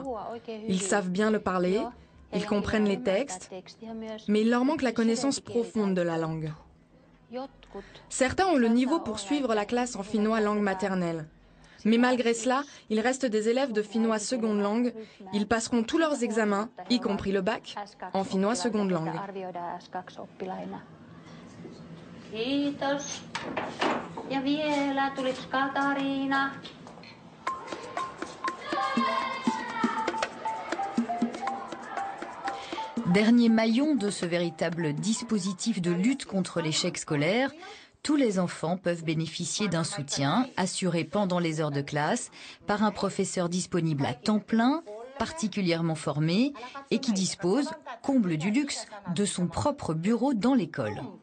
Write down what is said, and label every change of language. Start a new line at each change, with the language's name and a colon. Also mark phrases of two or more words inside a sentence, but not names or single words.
French: Ils savent bien le parler, ils comprennent les textes, mais il leur manque la connaissance profonde de la langue. Certains ont le niveau pour suivre la classe en finnois langue maternelle. Mais malgré cela, il reste des élèves de finnois seconde langue. Ils passeront tous leurs examens, y compris le bac, en finnois seconde langue.
Finnish: Kiitos. Ja vielä tulisi Katariina.
French: Dernier maillon de ce véritable dispositif de lutte contre l'échec scolaire, tous les enfants peuvent bénéficier d'un soutien assuré pendant les heures de classe par un professeur disponible à temps plein, particulièrement formé et qui dispose, comble du luxe, de son propre bureau dans l'école.